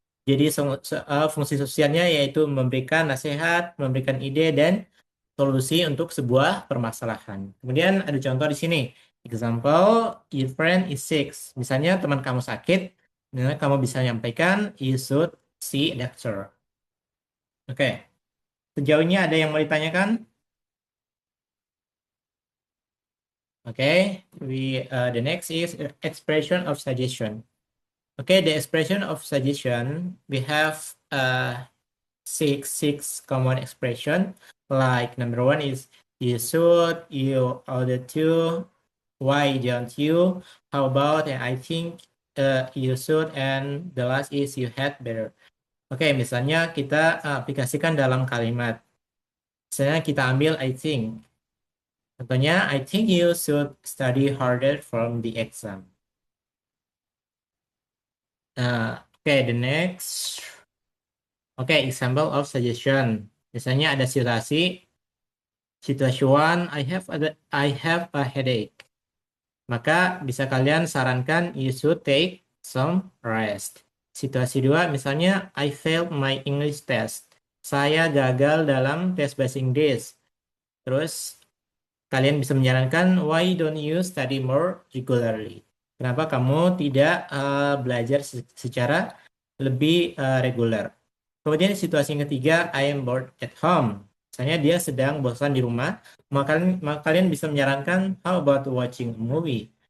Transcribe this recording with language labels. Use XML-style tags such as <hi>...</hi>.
<id>Jadi fungsi sosialnya yaitu memberikan nasihat, memberikan ide, dan solusi untuk sebuah permasalahan. Kemudian ada contoh di sini.</id> <en>Example, your friend is sick.</en> <id>Misalnya teman kamu sakit, nah, kamu bisa menyampaikan,</id> <en>you should see a doctor.</en> <id>Oke, sejauh ini ada yang mau ditanyakan?</id> <en>Okay, the next is expression of suggestion. Okay, the expression of suggestion, we have six common expression. Like number one is you should, you ought to, why don't you, how about, and I think you should, and the last is you had better.</en> <id>Oke, misalnya kita aplikasikan dalam kalimat. Misalnya kita ambil</id> <en>I think.</en> <id>Contohnya,</id> <en>I think you should study harder from the exam. Okay, the next. Okay, example of suggestion.</en> <id>Misalnya ada situasi.</id> <en>Situation, I have a headache.</en> <id>Maka bisa kalian sarankan</id> <en>you should take some rest.</en> <id>Situasi 2, misalnya</id> <en>I failed my English test.</en> <id>Saya gagal dalam tes bahasa Inggris. Terus kalian bisa menyarankan</id> <en>why don't you study more regularly?</en> <id>Kenapa kamu tidak belajar secara lebih reguler? Kemudian situasi yang ketiga,</id> <en>I am bored at home.</en> <id>Misalnya dia sedang bosan di rumah, maka kalian bisa menyarankan</id> <en>how about watching a movie?</en>